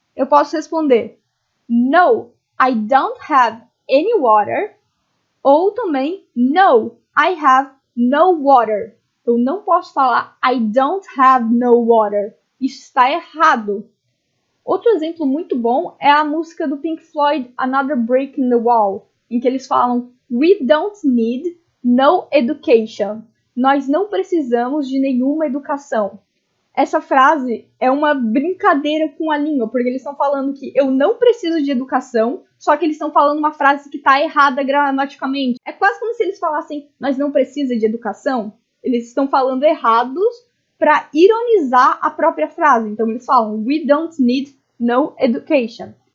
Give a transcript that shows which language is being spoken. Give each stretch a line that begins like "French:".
Portuguese: Eu posso responder
English: No, I don't have any water.
Portuguese: Ou também
English: No, I have no water.
Portuguese: Eu não posso falar
English: I don't have no water.
Portuguese: Isso está errado. Outro exemplo muito bom é a música do Pink Floyd, Another Break in the Wall, em que eles falam
English: We don't need no education.
Portuguese: Nós não precisamos de nenhuma educação. Essa frase é uma brincadeira com a língua, porque eles estão falando que eu não preciso de educação, só que eles estão falando uma frase que está errada gramaticalmente. É quase como se eles falassem nós não precisamos de educação. Eles estão falando errados para ironizar a própria frase. Então eles falam
English: We don't need no education.